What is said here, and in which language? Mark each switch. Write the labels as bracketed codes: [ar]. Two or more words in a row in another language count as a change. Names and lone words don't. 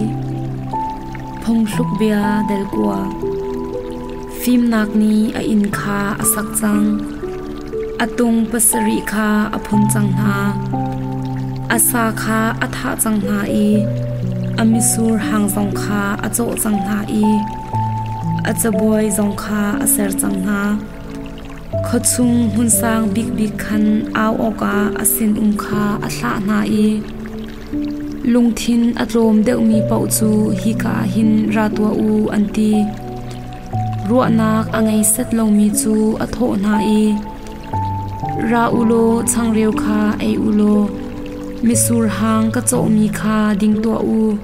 [hmr] phong hluk bia del kwa phim nak ni a in kha asak chang atung pasari kha aphun chang na asa kha atha chang na I amisur hang zong kha acho chang na I achaboy zong kha aser chang na khochung hun sang big big khan aw oka asin kha athla na I lungthin atlom deuh mi pau chu hi ka hin ratwa u anti ruanak angai set lo mi chu atho na I ra ulo changreu kha ei ulo misur hang ka cho mi kha ding to u